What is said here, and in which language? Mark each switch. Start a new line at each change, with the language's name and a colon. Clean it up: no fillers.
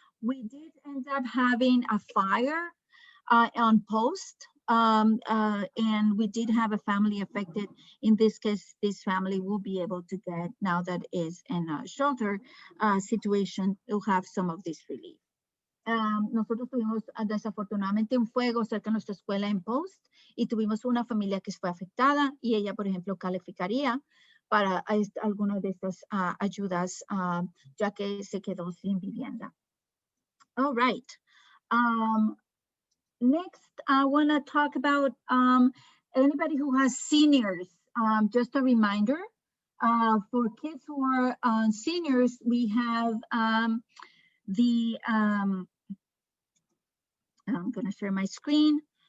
English: We did end up having a fire on post. And we did have a family affected. In this case, this family will be able to get, now that is in a shelter situation, to have some of this relief.
Spanish: Nosotros tuvimos desafortunadamente un fuego cerca de nuestra escuela en Post y tuvimos una familia que fue afectada y ella, por ejemplo, calificaría para alguna de estas ayudas, ya que se quedó sin vivienda.
English: All right. Next, I want to talk about anybody who has seniors. Just a reminder, for kids who are seniors, we have the, I'm going to share my screen.